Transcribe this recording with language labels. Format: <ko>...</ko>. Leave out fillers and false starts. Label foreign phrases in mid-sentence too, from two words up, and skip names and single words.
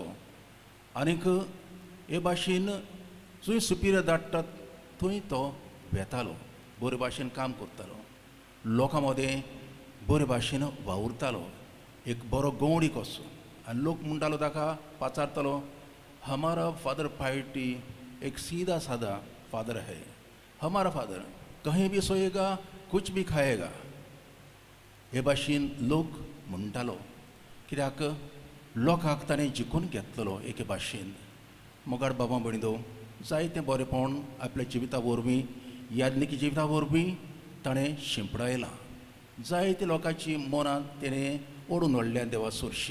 <kok>आनीक हे भाशेन खंय सुपिरियर धाडटात थंय तो वेतालो, बरे भाशेन काम करतालो, लोकां मदें बरे भाशेन वावुरतालो, एक बरो गवंडी कसो. आनी लोक म्हणटालो ताका, पाचारतालो,</kok> <hi>हमारा फादर पायटी एक सीधा साधा फादर है. हमारा फादर कहीं भी सोएगा, कुछ भी खाएगा.</hi> <kok>हे भाशेन लोक म्हणटालो. कित्याक लोकांक ताणें जिखून घेतलेलो एके भाशेन. मोगाळ बाबा भयणीनो, जायतें बरेंपण आपल्या जिविता वरवीं, याज्ञिकी जिविता वरवीं ताणें शिंपडायलां. जायते लोकांची मनां तेणें ओडून व्हरल्या देवा सरशी.</kok>